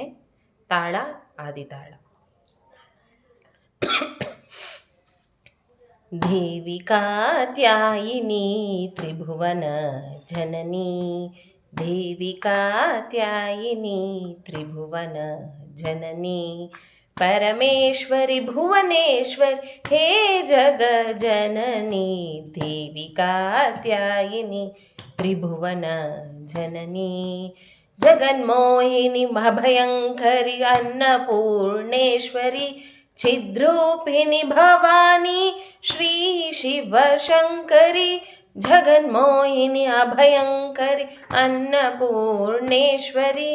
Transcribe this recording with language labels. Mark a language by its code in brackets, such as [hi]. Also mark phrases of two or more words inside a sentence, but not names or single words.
[kn] ತಾಳ ಆದಿತಾಳ. [sa] ದೇವಿ ಕಾತ್ಯಾಯಿನಿ ತ್ರಿಭುವನ ಜನನಿ, ದೇವಿ ಕಾತ್ಯಾಯಿನಿ ತ್ರಿಭುವನ ಜನನಿ, परमेश्वरी भुवनेश्वरी हे जग जननी, देवी कात्यायिनी त्रिभुवन जननी, जगन्मोहिनी भयंकरी अन्नपूर्णेश्वरी, छिद्रूपिणी भवानी श्री शिव शंकरी, जगन्मोहिनी अभयंकरी अन्नपूर्णेश्वरी,